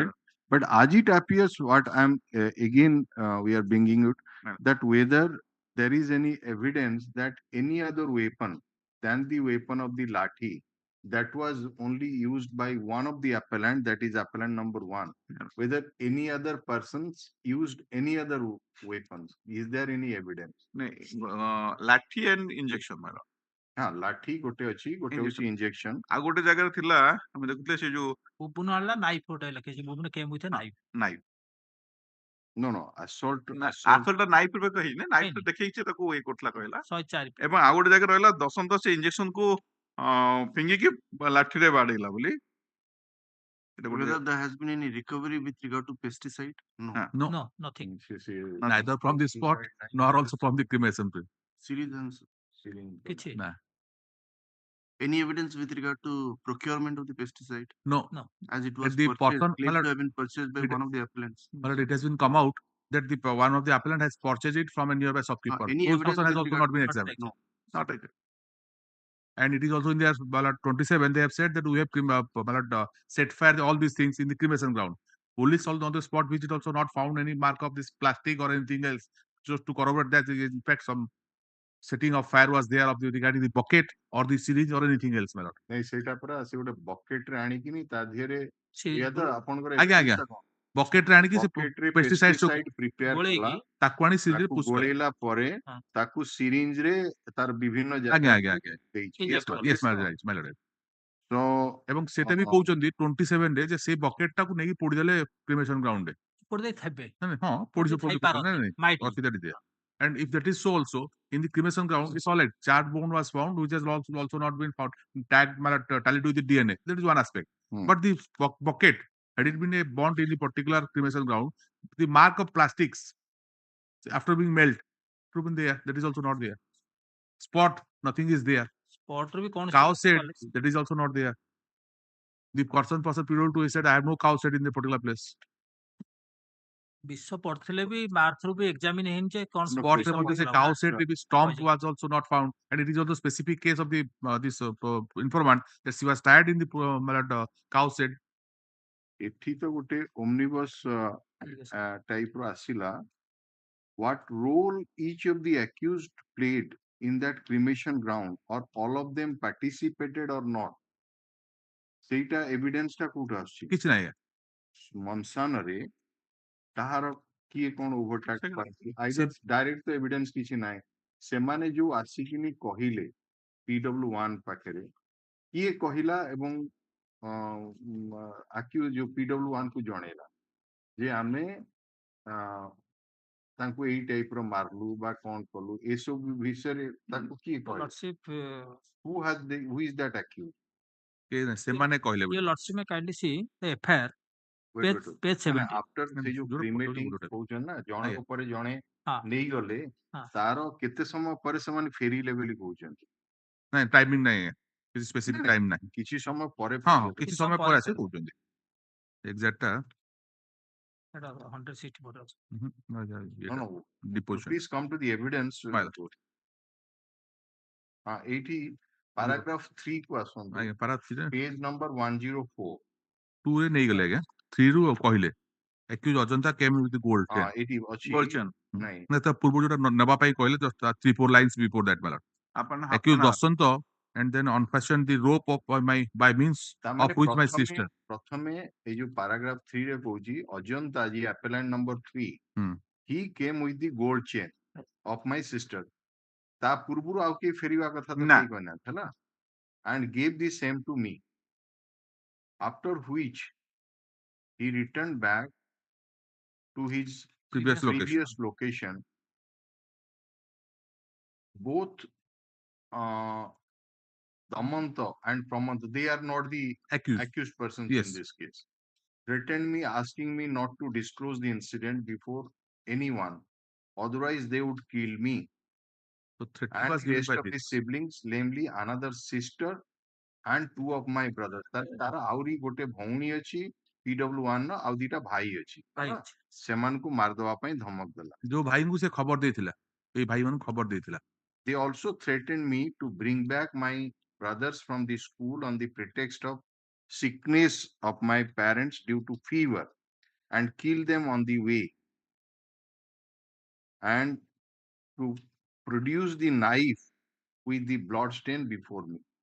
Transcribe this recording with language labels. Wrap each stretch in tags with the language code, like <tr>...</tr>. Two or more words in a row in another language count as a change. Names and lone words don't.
<en>But as it appears, what I'm again we are bringing it that whether there is any evidence that any other weapon than the weapon of the lathi that was only used by one of the appellant, that is appellant number 1, whether any other persons used any other weapons. Is there any evidence?</en> <or>ଲାଠି</or> <en>and injection</en> <or>ମାର ହଁ ଲାଠି ଗୋଟେ ଅଛି, ଗୋଟେ ହଉଛି ଇଞ୍ଜେକ୍ସନ, ଆଉ ଗୋଟେ ଜାଗାରେ ଥିଲା ଆମେ ଦେଖୁଥିଲେ ସେ ଯୋଉ ବୁବୁନ ଆଣିଲା ନାଇଫ ଗୋଟେ ଲେଖିଛି ବୁବୁନ</or> <en>came with knife</en> <or>ନାଇଫ</or> <en>no no assault</en> <or>ଆସଲଟା ନାଇଫ ରେ କହିନି ନାଇଫ ରେ ଦେଖେଇଛି ତାକୁ ଇଏ କରୁଥିଲା କହିଲା 104 ଏବଂ ଆଉ ଗୋଟେ ଜାଗାରେ ରହିଲା ଦଶନ୍ତ ସେ ଇଞ୍ଜେକ୍ସନ କୁ ଫିଙ୍ଗିକି ଲାଠିରେ ବାଡେଇଲା ବୋଲି</or> <en>whether there has been any recovery with regard to pesticide. No. no nothing neither from the spot nor also from the cremation field. Syringe.</en> <or>କିଛି ନା</or> <en>Any evidence with regard to procurement of the pesticide no as it was the purchased, person claimed to have been purchased by one of the appellants. but it has been come out that the one of the appellant has purchased it from a nearby shopkeeper. Any Those evidence person has with also regard not been to- examined. No. not taken. And it is also in their ballot 27 they have said that we have set fire all these things in the cremation ground. Police also on the spot visit also not found any mark of this plastic or anything else, just to corroborate that in fact some setting of fire was there of the regarding the bucket or the syringe or anything else, my lord.</en> <or>ନାଇଁ ସେଇଟା ପରା ସେ ଗୋଟେ ବକେଟ ରେ ଆଣିକିନି ତା ଦେହରେ ଇଏ ତ ଆପଣଙ୍କର ଆଜ୍ଞା ଆଜ୍ଞା ବକେଟ ରେ ଆଣିକି ସେ ବକେଟ ରେ pesticide</or> <en>pesticide prepare</en> <or>କଲା, ତାକୁ ଆଣି ସିରିଞ୍ଜ ତାକୁ ଗୋଳେଇଲା ପରେ ତାକୁ ସିରିଞ୍ଜ ରେ ତାର ବିଭିନ୍ନ ଆଜ୍ଞା ଆଜ୍ଞା ଆଜ୍ଞା ଦେଇଛି।</or> <en>yes my lord</en> <or>ତ ଏବଂ ସେଟା ବି କହୁଛନ୍ତି 27 ରେ ଯେ ସେ ବକେଟ ଟାକୁ ନେଇକି ପୋଡିଦେଲେ</or> <en>cremation ground</en> <or>ରେ ପୋଡ଼ି ଦେଇଥିବେ ହଁ ପୋଡି</or> <en>and if that is so also in the cremation ground it's all right charred bone was found which has also not been found tagged tallied with the DNA. That is one aspect. But the bucket, had it been a bond in the particular cremation ground, the mark of plastics after being melted proven there, that is also not there. Spot, nothing is there.</en> <or>ସ୍ପଟ ରୁ ବି କଣ</or> <en>Cow shed, that is also not there. The person people to said I have no cow shed in the particular place.</en> <or>ବିଷ ପଡିଥିଲେ ବି ମାର୍ଥ ରୁ ବି ଏକ୍ସାମିନ ହେଇନି ଯେ କଣ</or> <en>Spot the cow shed stomp was also not found, and it is also specific case of the this informant that she was tied in the cow shed.</en> <or>ଏଠି ତ ଗୋଟେ</or> <en>omnibus type</en> <or>ର ଆସିଲା,</or> <en>what role each of the accused played in that cremation ground or all of them participated or not,</en> <or>ସେଇଟା evidence ଟା କୋଉଠି ଆସୁଛି? କିଛି ନାହିଁ ମନସାନରେ ତାହାର କିଏ କଣ ଓଭରଟାକ୍ ଡାଇରେକ୍ଟ ତ ଏଭିଡେନ୍ସ କିଛି ନାହିଁ। ସେମାନେ ଯୋଉ ଆସିକିନି କହିଲେ PW1 ପାଖରେ କିଏ କହିଲା ଏବଂ ଯୋଉ PW1 କୁ ଜଣେଇଲା ଯେ ଆମେ ତାଙ୍କୁ ଏଇ ଟାଇପ ର ମାରଲୁ ବା କଣ କଲୁ ଏସବୁ ବିଷୟରେ ତାଙ୍କୁ କିଏ କହିଲା?</or> <en>who is that accused?</en> <or>ସେମାନେ କହିଲେ</or> <en>Your Lordship may kindly see the FIR, page 70.</en> <or>after ସେ ଯୋଉ cremating କହୁଛନ୍ତି ନା ଜଣଙ୍କ ପରେ ଜଣେ ହଁ ନେଇଗଲେ ହଁ ତାର କେତେ ସମୟ ପରେ ସେମାନେ ଫେରିଲେ ବୋଲି କହୁଛନ୍ତି ନାଇଁ ଟାଇମିଂ ନାହିଁ କିଛି</or> <en>specific time</en> <or>ନାହିଁ କିଛି ସମୟ ପରେ ହଁ ହଁ ଫେରିଲେ। କିଛି ସମୟ ପରେ ଆସି କହୁଛନ୍ତି ଏକ୍ସାକ୍ଟଟା ସେଟା 164 ଅଛି।</or> <en>No, no. Deposition. Please come to the evidence. File.</en> <or>ଏଇଠି paragraph 3 କୁ ଆସନ୍ତୁ ଆଜ୍ଞା ପାରା</or> <en>page number 104 2</en> <or>ରେ ନେଇଗଲେ ଆଜ୍ଞା 3 ରୁ କହିଲେ</or> <en>accused ଅଜନ୍ତା came with the gold chain</en> <or>ଏଇଠି ଅଛି</or> <en>Gold chain.</en> <or>ନାଇଁ ନା ତା ପୂର୍ବରୁ ଯୋଉଟା ନେବା ପାଇଁ କହିଲେ</or> <en>just 3-4 lines before that my lord</en> <or>ଆପଣ</or> <en>accused ଦଶନ୍ତ and then unfastened the rope of by means</en> <or>ତାମାନେ</or> <en>of which my sister</en> <or>ପ୍ରଥମେ ଏଇ ଯୋଉ paragraph 3 ରେ କହୁଛି ଅଜନ୍ତା ji</or> <en>appellant number 3</en> <or>ହୁଁ</or> <en>he came with the gold chain of my sister</en> <or>ତା ପୂର୍ବରୁ ଆଉ କେହି ଫେରିବା କଥା ତ ନା। କେହି କହିନାହାନ୍ତି ହେଲା</or> <en>and gave the same to me after which he returned back to his Previous previous location. Both Damanta and Pramanta, they are not the accused persons Yes. in this case. Threatened me, asking me not to disclose the incident before anyone. Otherwise, they would kill me. so threat And was the given rest by of this his siblings, namely another sister and 2 of my brothers.</en> <or>ତାର ଆହୁରି ଗୋଟେ ଭଉଣୀ ଅଛି PW1 ର ଆଉ ଦିଟା ଭାଇ ଅଛି ଭାଇ ହେଲା। ସେମାନଙ୍କୁ ମାରିଦବା ପାଇଁ ଧମକ ଦେଲା। ଯୋଉ ଭାଇଙ୍କୁ ସେ ଖବର ଦେଇଥିଲା ଏଇ ଭାଇମାନଙ୍କୁ ଖବର ଦେଇଥିଲା</or> <en>They also threatened me to bring back my brothers from the school on the pretext of sickness of my parents due to fever and kill them on the way and to produce the knife with the blood stain before me.</en>